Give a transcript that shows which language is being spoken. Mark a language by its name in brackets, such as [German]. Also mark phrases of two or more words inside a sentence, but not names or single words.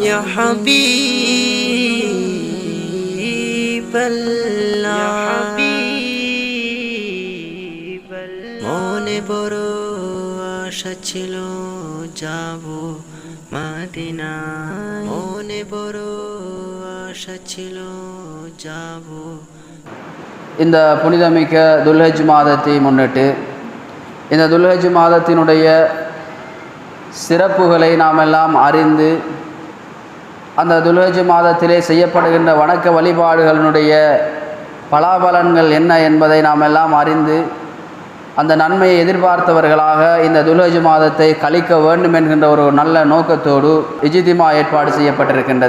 [Arabic] حبيب الله [Bangla] মনে বড় আশা ছিল যাব মদিনায় মনে বড় আশা ছিল যাব [Tamil] இந்த புனிதமிக்க துல்ஹஜ் மாதத்தை முன்னிட்டு இந்த துல்ஹஜ் மாதத்தினுடைய சிறப்புகளை நாம் எல்லாம் அறிந்து அந்த துல்ஹஜ் மாதத்திலே செய்யப்படுகின்ற வணக்க வழிபாடுகளினுடைய பலாபலன்கள் என்ன என்பதை நாம் எல்லாம் அறிந்து அந்த நன்மையை எதிர்பார்த்தவர்களாக இந்த துல்ஹஜ் மாதத்தை கழிக்க வேண்டும் என்கின்ற ஒரு நல்ல நோக்கத்தோடு இஜ்திமா ஏற்பாடு செய்யப்பட்டிருக்கின்றது.